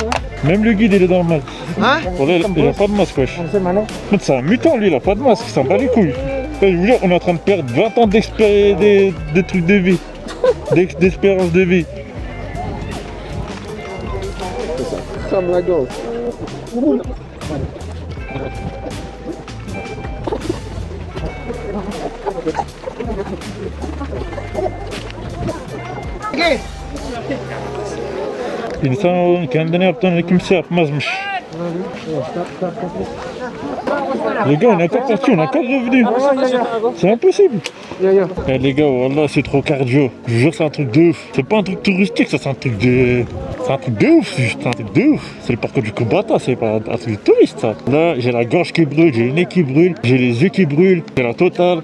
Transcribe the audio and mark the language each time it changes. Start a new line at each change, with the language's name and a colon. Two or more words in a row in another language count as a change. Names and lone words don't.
French: Même le guide, il est normal. Hein? Il a pas de masque, wesh. C'est un mutant, lui, il a pas de masque, il s'en bat les couilles. Je veux dire, on est en train de perdre 20 ans d'expérience, des trucs de vie. D'espérance de vie. Comme la gauche.
Turkish: İnsan kendini yaptığını kimse yapmazmış.
French: Les gars, on est encore parti, on est encore revenu. C'est impossible. Eh, les gars, wallah, c'est trop cardio. Je vous jure, c'est un truc de ouf. C'est pas un truc touristique, ça, c'est un truc de... C'est un truc de ouf, c'est un truc de ouf. C'est le parcours du Kubata, c'est pas un truc de touriste, ça. Là, j'ai la gorge qui brûle, j'ai le nez qui brûle, j'ai les yeux qui brûlent, c'est la totale.